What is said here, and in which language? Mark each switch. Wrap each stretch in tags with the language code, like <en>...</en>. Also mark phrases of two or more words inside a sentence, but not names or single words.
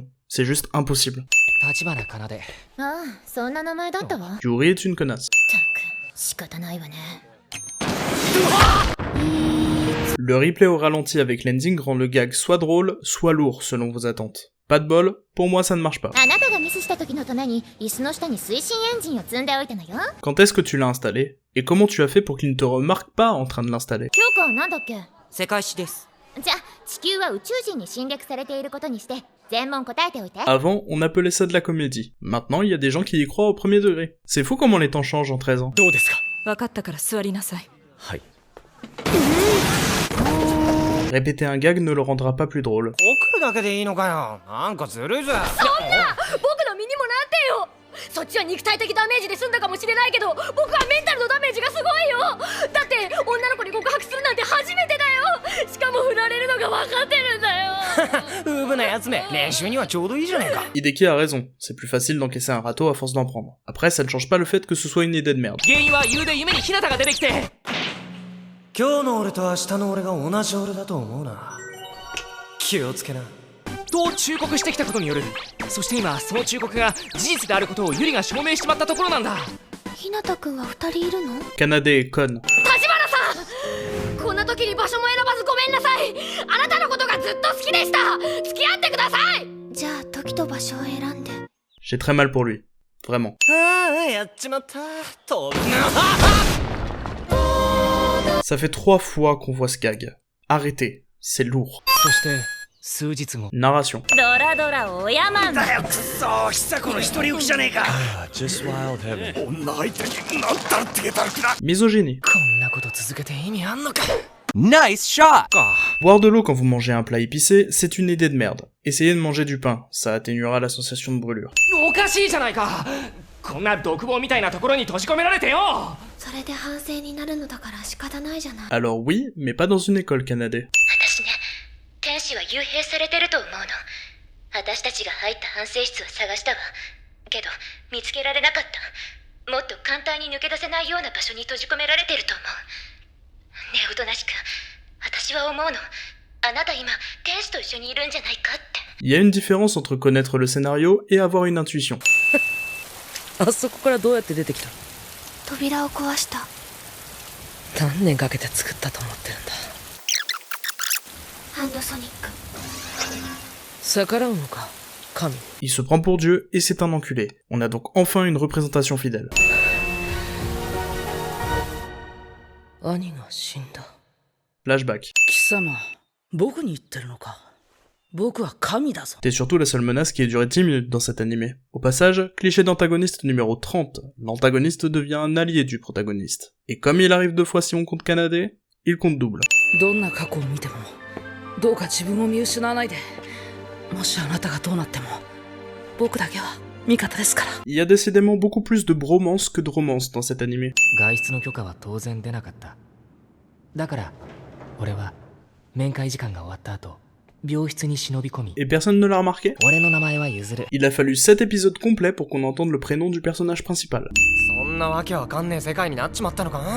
<fr>C'est juste impossible.</fr> <ja>橘かなで。ああ、そんな名前だったわ。</ja> <fr>Yuri est une connasse.</fr> <ja>ったく、仕方ないわね。</ja> <fr>Le replay au ralenti avec l'ending rend le gag soit drôle, soit lourd selon vos attentes. Pas de bol, pour moi ça ne marche pas.</fr> <ja>あなたがミスした時のために椅子の下に推進エンジンを積んでおいたのよ。</ja> <fr>Quand est-ce que tu l'as installé? Et comment tu as fait pour qu'il ne te remarque pas en train de l'installer?</fr> <ja>教科はなんだっけ？世界史です。じゃあ地球は宇宙人に侵略されていることにして全問答えておいて。</ja> <fr>Avant, on appelait ça de la comédie. Maintenant, il y a des gens qui y croient au premier degré. C'est fou comment les temps changent en 13 ans.</fr> <ja>どうですか？分かったから座りなさい。はい。</ja> <fr>Répéter un gag ne le rendra pas plus drôle.</fr> <ja>送るだけでいいのかよ。なんかずるいぜ。僕の身にもなってよ。そっちは肉体的ダメージで済んだかもしれないけど、僕はメンタルのダメージがすごいよ。だって女の子に告白するなんて初めてだよ。しかも振られるのが分かってるんだよ。ウブなやつめ、練習にはちょうどいいじゃねえか。</ja> <fr>Hideki a raison, c'est plus facile d'encaisser un râteau à force d'en prendre. Après, ça ne change pas le fait que ce soit une idée de merde.</fr> <ja>原因は夕で夢に日向が出てきて。今日の俺と明日の俺が同じ俺だと思うな。気をつけな。と忠告してきたことによる。そして今その忠告が事実であることをユリが証明しちまったところなんだ。日向くんは2人いるの？</ja> <fr>Kanade et Kon.</fr> <ja>橘さん、こんな時に場所も選ばずごめんなさい。あなたのことがずっと好きでした。付き合ってください。じゃあ時と場所を選んで。</ja> <fr>J'ai très mal pour lui. Vraiment.</fr> <ja>ああ、やっちまった。飛ぶな。</ja> <fr>Ça fait 3 fois qu'on voit ce gag. Arrêtez, c'est lourd.</fr> <ja>そして数日後。</ja> <fr>Narration.</fr> <ja>ドラドラおやまんだよ。くそ、久子の一人浮きじゃねえか。女相手になんたらってげたらきな。</ja> <fr>Misogynie.</fr> <ja>こんなこと続けて意味あんのか。</ja> <en>Nice shot!</en> <fr>Boire de l'eau quand vous mangez un plat épicé, c'est une idée de merde. Essayez de manger du pain, ça atténuera la sensation de brûlure.</fr> <ja>おかしいじゃないか。こんな独房みたいなところに閉じ込められてよ。それで反省になるのだから仕方ないじゃない。</ja> <fr>Alors oui, mais pas dans une école, Kanade.</fr> <ja>私ね、天使は幽閉されてると思うの。私たちが入った反省室は探したわ。けど見つけられなかった。もっと簡単に抜け出せないような場所に閉じ込められてると思う。ねえおとなしく私は思うのあなた今天使と一緒にいるんじゃないかって</ja> <fr>Il y a une différence entre connaître le scénario et avoir une intuition.</fr> <ja>あそこからどうやって出てきた？扉を壊した。何年かけて作ったと思ってるんだ。ハンドソニック。逆らうのか、神。</ja> <fr>Il se prend pour Dieu et c'est un enculé. On a donc enfin une représentation fidèle.</fr> <ja>兄が死んだ。</ja> <fr>Flashback.</fr> <ja>貴様、僕に言ってるのか。僕は神だぞ。</ja> <fr>T'es surtout la seule menace qui ait duré 10 minutes dans cet animé. Au passage, cliché d'antagoniste numéro 30. L'antagoniste devient un allié du protagoniste. Et comme il arrive 2 fois si on compte Kanade, il compte double.</fr> <ja>どんな過去を見ても、どうか自分を見失わないで。もしあなたがどうなっても、僕だけは味方ですから。</ja> <fr>Il y a décidément beaucoup plus de bromance que de romance dans cet animé.</fr> <ja>外出の許可は当然出なかった。だから俺は面会時間が終わった後、病室に忍び込み、</ja> <fr>Et personne ne l'a remarqué?</fr> <ja>俺の名前は譲る。</ja> <fr>Il a fallu 7 épisodes complets pour qu'on entende le prénom du personnage principal.</fr> <ja>そんなわけわかんねえ世界になっちまったのか？</ja>